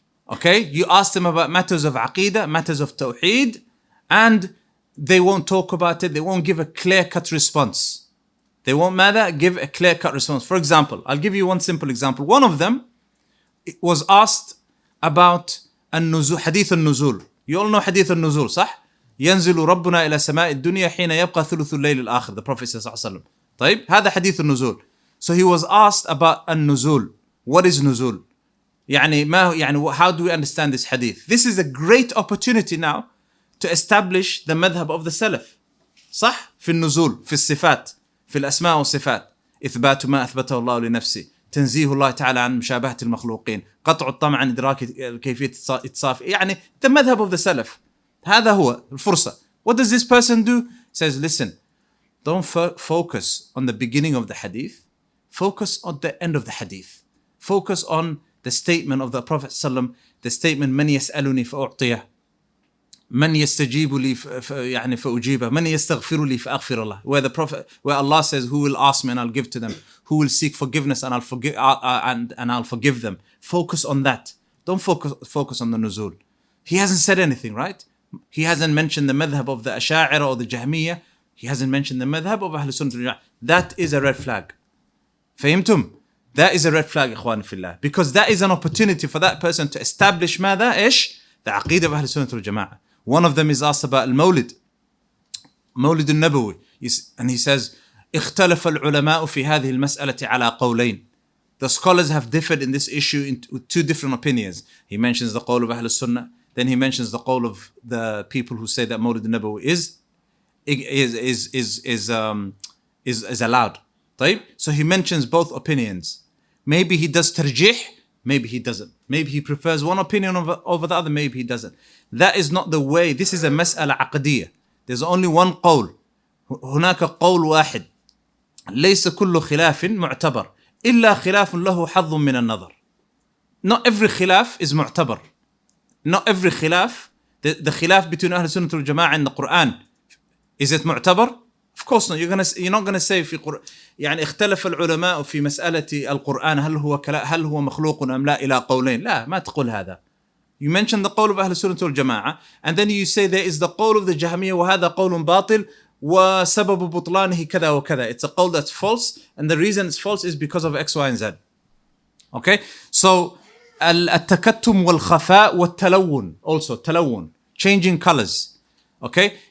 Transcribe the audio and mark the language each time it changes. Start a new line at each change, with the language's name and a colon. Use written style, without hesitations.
English: Okay, you ask them about matters of aqidah, matters of tawheed, and they won't talk about it, they won't give a clear-cut response. They won't give a clear-cut response. For example, I'll give you one simple example. One of them was asked about النزول, hadith al-nuzul. You all know hadith al-nuzul,
Arabic: صح? ينزل ربنا إلى سماء الدنيا حين يبقى ثلث الليل الآخر.
English: The Prophet
Arabic: صلى الله عليه وسلم. طيب, هذا
English: hadith al-nuzul. So he was asked about al-nuzul. What is nuzul? How do we understand this hadith? This is a great opportunity now to establish the madhab of the Salaf.
Arabic: صح؟ في النزول, في الصفات, في الأسماء والصفات. إثبات ما أثبته الله لنفسه. تنزيه الله تعالى عن مشابهة المخلوقين. قطع الطمع عن إدراك كيفية اتصاف.
English: the madhab of the Salaf.
Arabic: هذا هو الفرصة.
English: What does this person do? He says, listen, don't focus on the beginning of the hadith. Focus on the end of the hadith. Focus on the statement of the Prophet ﷺ, the statement,
Arabic: من يسألني فأعطيه, من يستجيب لي فأجيبه, من يستغفر لي فأغفر الله.
English: Where Allah says, who will ask me and I'll give to them, who will seek forgiveness and I'll forgive them. Focus on that. Don't focus on the nuzul. He hasn't said anything, right? He hasn't mentioned the madhab of the Asha'ira or the Jahmiyyah. He hasn't mentioned the madhab of Ahlul-Sunnah wal Jama'ah. That is a red flag.
Arabic: فهمتم?
English: That is a red flag,
Arabic: إخوان في الله.
English: Because that is an opportunity for that person to establish
Arabic: ماذا؟ إيش؟
English: The Aqeedah of Ahlul-Sunnah wal Jama'ah. One of them is asked about al-Mawlid. Mawlid al-Nabawi. And he says,
Arabic: اختلف العلماء في هذه المسألة على قولين.
English: The scholars have differed in this issue with two different opinions. He mentions the qawl of Ahlul Sunnah, then he mentions the qawl of the people who say that Mawlid al-Nabawi is allowed.
Arabic: طيب?
English: So he mentions both opinions. Maybe he does tarjih, maybe he doesn't. Maybe he prefers one opinion over the other, maybe he doesn't. That is not the way. This is a mas'ala aqdiyah. There's only one qawl.
Arabic: هناك قول واحد. ليس كل خلاف معتبر إلا خلاف له حظ من النظر.
English: Not every khilaf is معتبر. Not every khilaf, the khilaf between Ahlul Sunnah wal Jama'ah and the Quran, is it معتبر? Of course not. You're not going to say
Arabic: في اختلف العلماء في مسألة القرآن هل هو مخلوق أم لا إلى قولين. لا, ما تقول هذا.
English: You mention the qawl of Ahlul Sunnah wal Jama'ah, and then you say there is the qawl of the Jahmiyyah
Arabic: وهذا قول باطل وسبب بطلانه كذا وكذا.
English: It's a qawl that's false, and the reason it's false is because of X, Y, and Z. Okay? So,
Arabic: التكتم والخفاء والتلون,
English: also تلون, changing colors. Okay?